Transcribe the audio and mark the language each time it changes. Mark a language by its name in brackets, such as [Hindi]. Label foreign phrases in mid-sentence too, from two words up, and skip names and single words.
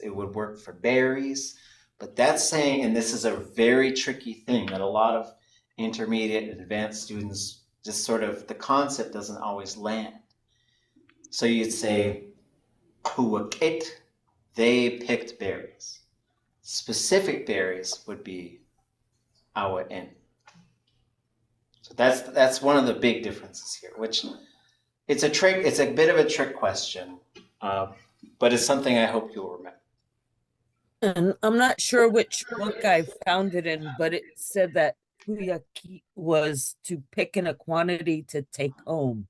[English] It would work for berries. But that's saying, and this is a very tricky thing that a lot of intermediate and advanced students just sort of, the concept doesn't always land. So you'd say, kuakit, they picked berries. Specific berries would be ʼáak. So that's one of the big differences here, which it's a trick, it's a bit of a trick question, but it's something I hope you'll remember. And I'm not sure which book I found it in, but it said that kuyaki was to pick in a quantity to take home.